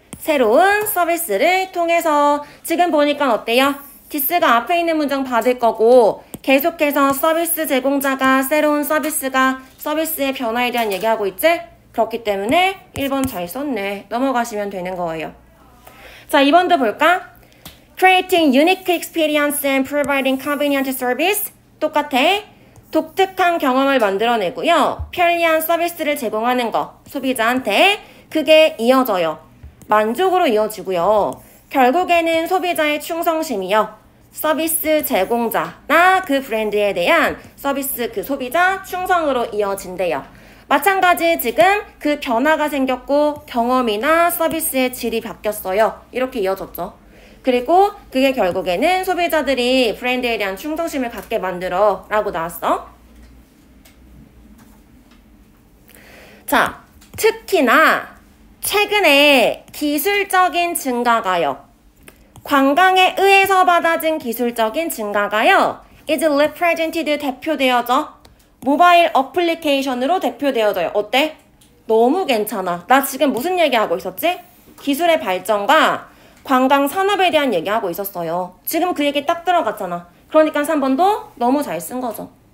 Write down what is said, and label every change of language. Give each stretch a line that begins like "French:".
Korean: 새로운 서비스를 통해서. 지금 보니까 어때요? 디스가 앞에 있는 문장 받을 거고 계속해서 서비스 제공자가 새로운 서비스의 변화에 대한 얘기하고 있지? 그렇기 때문에 1번 잘 썼네. 넘어가시면 되는 거예요. 자, 2번도 볼까?
English: Creating unique experience and providing convenient service.
Korean: 똑같아. 독특한 경험을 만들어내고요. 편리한 서비스를 제공하는 거. 소비자한테. 그게 이어져요. 만족으로 이어지고요. 결국에는 소비자의 충성심이요. 서비스 제공자나 그 브랜드에 대한 서비스 그 소비자 충성으로 이어진대요. 마찬가지 지금 그 변화가 생겼고 경험이나 서비스의 질이 바뀌었어요. 이렇게 이어졌죠. 그리고 그게 결국에는 소비자들이 브랜드에 대한 충성심을 갖게 만들어 라고 나왔어. 자, 특히나 최근에 기술적인 증가가요. 관광에 의해서 받아진 기술적인 증가가요.
English: is represented
Korean: 대표되어져. 모바일 어플리케이션으로 대표되어져요. 어때? 너무 괜찮아. 나 지금 무슨 얘기하고 있었지? 기술의 발전과 관광 산업에 대한 얘기하고 있었어요. 지금 그 얘기 딱 들어갔잖아. 그러니까 3번도 너무 잘 쓴 거죠.